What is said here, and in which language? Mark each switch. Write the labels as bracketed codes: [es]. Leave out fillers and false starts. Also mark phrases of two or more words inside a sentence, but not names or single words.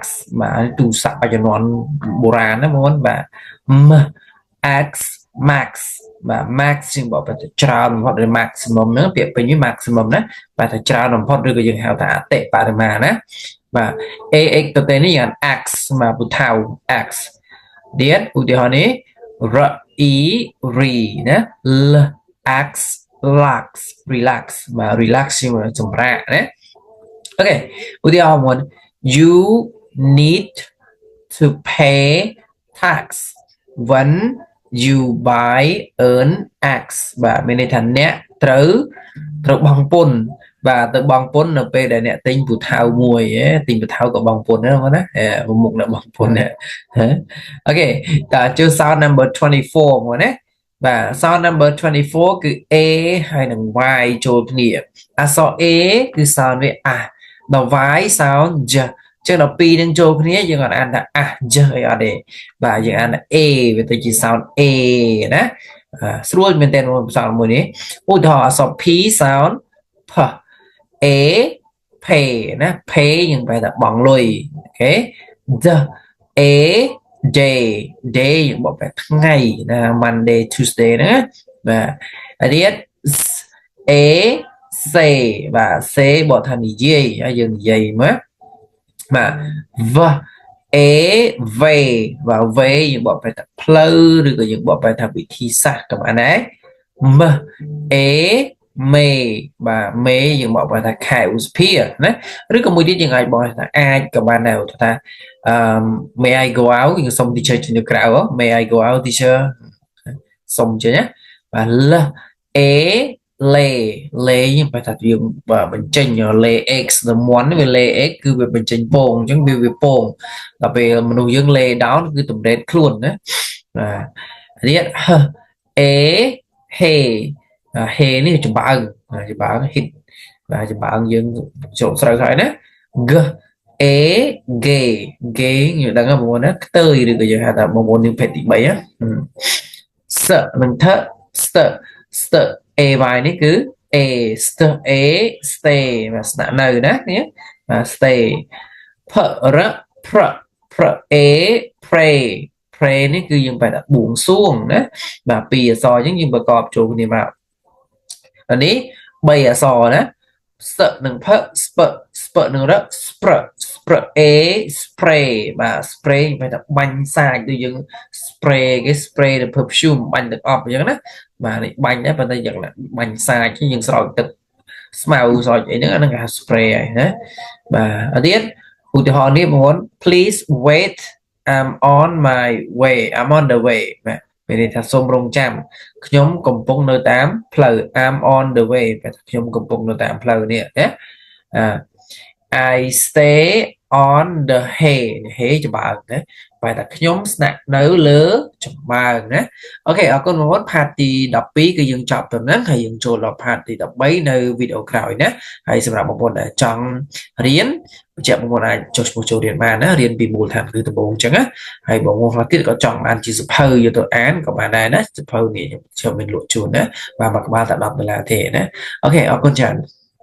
[km] បាទទូរស័ព្ទបច្ចុប្បន្នបុរាណណាបងប្អូនបាទ M X max បាទ max ជាងបបទៅច្រើនបំផុតឬ maximum ហ្នឹងពាក្យពេញនេះ maximum ណាបាទថាច្រើនបំផុតឬក៏យើងហៅថាអតិបរមាណាបាទ AX ទៅទេនេះយ៉ាង X បាទពូថៅ X ទៀតឧ ទាហរណ៍នេះ R E re ណា L X [en] lax relax [km] បាទ relax ជាងសម្រាប់ណាអូខេឧទាហរណ៍មួយ [en] you need to pay tax when you buy earn x [km] បាទមានន័យថាអ្នកត្រូវបង់ព ន្ធបាទទៅបង់ពន្ធនៅពេលដែលអ្នកទិញពូថៅមួយទិញពូថៅក៏បង់ពន្ធដែរបងណាមុខអ្នកបង់ពន្ធណាអូខេតើ ចូល [en] sound number 24 [km] មកណាបាទ [en] sound number 24 [km] គឺ a ហើយនឹង y ចូលគ្នាអក្សរ a គឺ sound វាដល់ [en] y sound j [km] ចឹងដល់ពីរនឹងចូលគ្នាយើងអានថាj អីអត់ទេបាទយើងអានថា a វាទៅជា [en] sound a [km] ណាស្រួលមែនតើsound មួយនេះឧទាហរណ៍អក្សរ p [en] sound p a [km] pay ណា pay យើងបែរថាបង់លុយអូខេ [en] d a day day [km] យើងបកបែរថ្ងៃណា [en] Monday Tuesday [km] ណាបាទហើយទៀត [en] a say [km] បាទ say បកថានិយាយហើយយើងនិយាយមកបាទ [en] v a way [km] បាទ way យើងបកបែរថាផ្លូវឬក៏យើងបកបែរថាវិធីសាស្ត្រក៏បានដែរ [en] m a may [km] បាទ may យើងបកបែរថាខែឧសភាណាឬក៏មួយទៀតយើងអាចបកថាអាចក៏បានដែរថា [en] may I go out [km] យើងសុំ teacher ចេញទៅក្រៅ [en] may I go out teacher [km] សុំចេញណាបាទ [en] l a lay [km] lay យើងបែរថាយើងបញ្ចេញ [en] lay x [km] ដល់មន់វា [en] lay x [km] គឺវាបញ្ចេញពងអញ្ចឹងវាពងដល់ពេលមនុស្សយើង [en] lay down [km] គឺតម្រេតខ្លួនណាបាទទៀត [en] a hey hey [km] នេះចម្បើង hit បាទចម្បើងយើងចូលស្រូវហើយណា [en] g a gay gay [km] យើងដឹងហ្នឹងបងប្អូនណាខ្ទើយឬក៏យើងហៅថាបងប្អូនយើងភេទទី3ណា s នឹងth [en] st ay [km] នេះគឺ [en] a stay [km] បាទស្នាក់នៅណានេះបាទ [en] stay p r a pray pray [km] នេះគឺយើងបែរថាបួងសួងណាបាទពីរអក្សរអញ្ចឹង យើងប្រកបចូលគ្នាមកអានេះ3អក្សរណាs និងp sp និង [en] r spr a spray [km] បាទ spray បែរថា បាញ់សាច់ដូចយើង spray គេ spray ទៅ perfume បាញ់ទឹកអប់អញ្ចឹងណាបាទនេះបាញ់ដែរប៉ុន្តែយ៉ាងណាបាញ់សាច់យើងស្រោចទឹកស្មៅស្រោចអីហ្នឹងអាហ្នឹងគេហៅ spray ហើយណាបាទទៀតឧទាហរណ៍នេះបងប្អូន [en] please wait I'm on my way I'm on the way [km] បាទមានន័យថាសូមរងចាំខ្ញុំកំពុងនៅតាមផ្លូវ [en] I'm on the way [km] បាទខ្ញុំកំពុងនៅតាមផ្លូវនេះណា [en] I stay on the hay hay [km] ចម្បើងណាបែរថាខ្ញុំស្នាក់នៅលើចម្បើងណាអូខេអរគុណបងប្អូន part ទី12គឺយើងចប់ទៅហ្នឹងហើយយើងចូលដល់ part ទី13នៅវីដេអូក្រោយណាហើយសម្រាប់បងប្អូនដែលចង់រៀនបញ្ជាក់បងប្អូនអាចចុះឈ្មោះចូលរៀនបានណារៀនពីមូលដ្ឋានគឺដំបូងអញ្ចឹងណាហើយបងប្អូនខ្លះទៀតក៏ចង់បានជាសភៅយកទៅអានក៏បានដែរណាសភៅនេះខ្ញុំមានលក់ជូនណាបាទមួយក្បាលតែ$10ទេណាអូខេអរគុណច្រើន